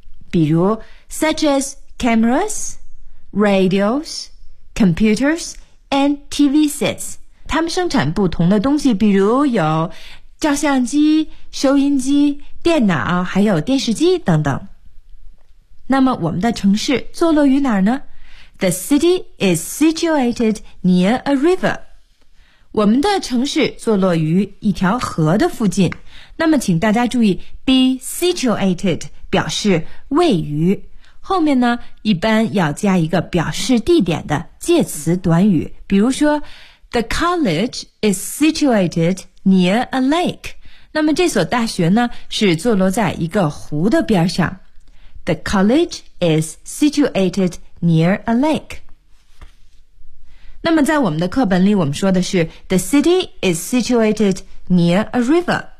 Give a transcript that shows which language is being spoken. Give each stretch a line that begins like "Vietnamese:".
Chinese: 比如
English: such as cameras radios computers and TV sets
Chinese: 他们生产不同的东西比如有照相机收音机电脑还有电视机等等那么我们的城市坐落于哪儿呢
English: The city is situated near a river.
Chinese: 我们的城市坐落于一条河的附近。那么请大家注意
English: be situated
Chinese: 表示位于。后面呢一般要加一个表示地点的介词短语。比如说
English: The college is situated near a lake.
Chinese: 那么这所大学呢是坐落在一个湖的边上。
English: The college is situated near a lake.
Chinese: 那么在我们的课本里我们说的是
English: The city is situated near a river.